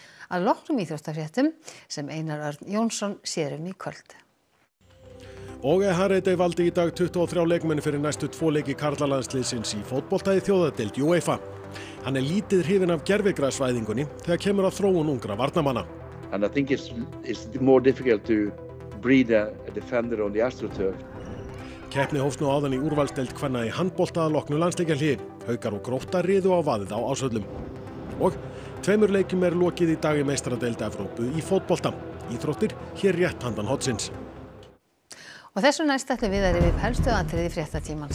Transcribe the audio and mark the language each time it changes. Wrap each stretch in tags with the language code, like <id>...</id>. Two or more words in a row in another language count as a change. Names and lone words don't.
<is>að loknum íþróttafréttum sem Einar Örn Jónsson sér í kvöld. Og Hareide valdi í dag 23 leikmenn fyrir næstu 2 leiki karlalandsliðsins í fótbolta í þjóðadeild UEFA. Hann lítið hrifinn af gervigrasvæðingunni þegar kemur að þróun ungra varnarmanna.</is> <en>And I think it's more difficult to breed a defender on the AstroTurf.</en> <is>Keppni hófst nú áðan í úrvalsdeild kvenna í handbolta að loknu landsleikjahléi. Haukar og Grótta riðu á vaðið á Ásvöllum. Og 2 leikjum lokið í dag í meistaradeild Evrópu í fótbolta. Íþróttir hér rétt handan hornsins. Og þessu næst ætlum við að rifja upp helstu atriði fréttatímans.</is>